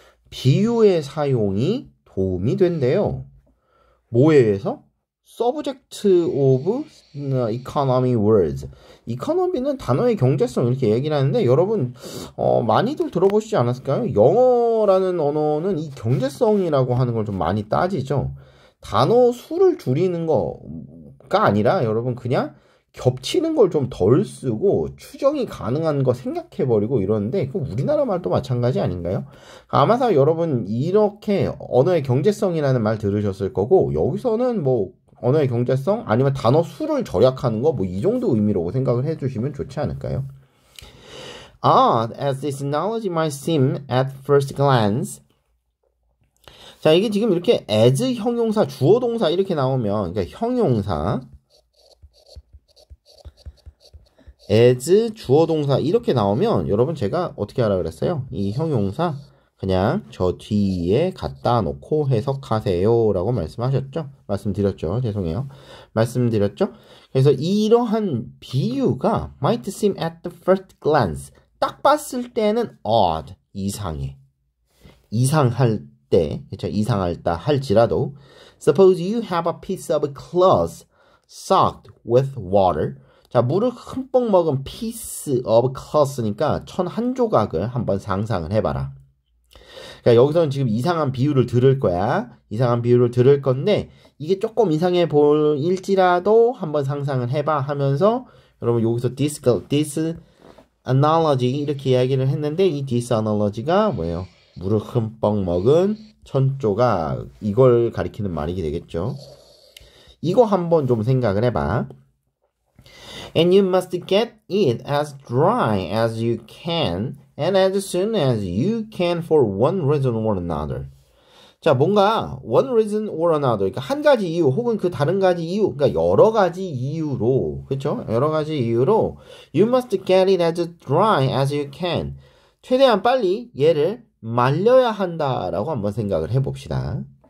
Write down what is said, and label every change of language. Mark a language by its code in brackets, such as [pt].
[ko] 비유의 사용이 도움이 된대요. 뭐에 의해서? [en] Subject of economy words. [ko] economy는 단어의 경제성 이렇게 얘기를 하는데 여러분 많이들 들어보시지 않았을까요? 영어라는 언어는 이 경제성이라고 하는 걸 좀 많이 따지죠. 단어 수를 줄이는 거가 아니라 여러분 그냥 겹치는 걸 좀 덜 쓰고 추정이 가능한 거 생략해버리고 이러는데 그 우리나라 말도 마찬가지 아닌가요? 아마서 여러분 이렇게 언어의 경제성이라는 말 들으셨을 거고 여기서는 뭐 언어의 경제성 아니면 단어 수를 절약하는 거 뭐 이 정도 의미라고 생각을 해주시면 좋지 않을까요? [en] As this analogy might seem at first glance. [ko] 자, 이게 지금 이렇게 as 형용사, 주어 동사 이렇게 나오면 그러니까 형용사 as 주어 동사 이렇게 나오면 여러분 제가 어떻게 하라 그랬어요? 이 형용사 그냥 저 뒤에 갖다 놓고 해석하세요 라고 말씀드렸죠. 죄송해요. 말씀드렸죠. 그래서 이러한 비유가 [en] might seem at the first glance [ko] 딱 봤을 때는 odd, 이상해. 이상할 때, 그렇죠? 이상할다 할지라도 [en] suppose you have a piece of cloth soaked with water. [ko] 자, 물을 흠뻑 먹은 [en] piece of cloth [ko] 니까 천 한 조각을 한번 상상을 해봐라. 그러니까 여기서는 지금 이상한 비유를 들을 거야. 이상한 비유를 들을 건데 이게 조금 이상해 보일지라도 한번 상상을 해봐 하면서 여러분 여기서 [en] this analogy [ko] 이렇게 이야기를 했는데 이 this analogy가 뭐예요? 물을 흠뻑 먹은 천 조각 이걸 가리키는 말이 되겠죠. 이거 한번 좀 생각을 해봐. [en] And you must get it as dry as you can and as soon as you can for one reason or another. [ko] 자, 뭔가 [en] one reason or another, [ko] 그러니까 한 가지 이유 혹은 그 다른 가지 이유, 그러니까 여러 가지 이유로, 그렇죠? 여러 가지 이유로 [en] you must get it as dry as you can. [ko] 최대한 빨리 얘를 말려야 한다라고 한번 생각을 해봅시다.